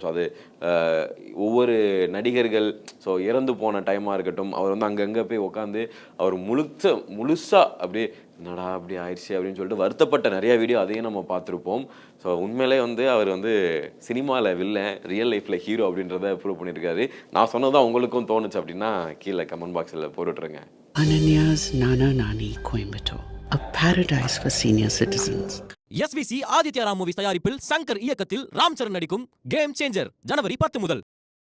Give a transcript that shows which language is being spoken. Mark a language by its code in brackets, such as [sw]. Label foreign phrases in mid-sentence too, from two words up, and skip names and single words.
[ta] அது ஒவ்வொரு நடிகர்கள் இறந்து போன டைமாக இருக்கட்டும், அவர் வந்து அங்கங்கே போய் உட்காந்து அவர் முழுசாக அப்படியே என்னடா அப்படி ஆயிடுச்சு அப்படின்னு சொல்லிட்டு வருத்தப்பட்ட நிறையா வீடியோ அதையும் நம்ம பார்த்துருப்போம். உண்மையிலே வந்து அவர் வந்து சினிமாவில் வில்லன், [en] real life [ta] ஹீரோ அப்படின்றத ப்ரூவ் பண்ணியிருக்காரு. நான் சொன்னதான் உங்களுக்கும் தோணுச்சு அப்படின்னா கீழே [en] comment box [ta] போட்டுட்ருங்க. [en] Ananya's Nana Nani Coimbatore, a paradise for senior citizens. [ta] எஸ்விசி ஆதித்யா ராம் மூவிஸ் தயாரிப்பில் சங்கர் இயக்கத்தில் ராம் சரண் நடிக்கும் கேம் சேஞ்சர் ஜனவரி 10 முதல்.